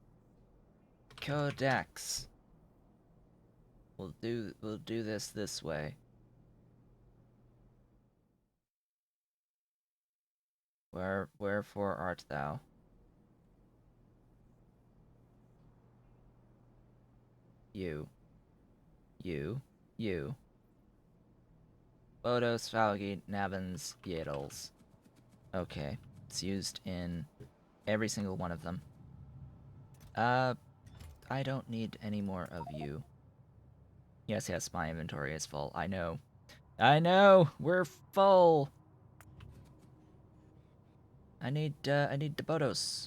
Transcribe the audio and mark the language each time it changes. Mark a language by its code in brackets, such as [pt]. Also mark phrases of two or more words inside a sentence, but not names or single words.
[en] Codex. We'll do this way. Wherefore art thou? You. Bodos, fawogae, navins, yadles. Okay. It's used in every single one of them. I don't need any more of you. Yes, my inventory is full. I know. We're full. I need the Bodos.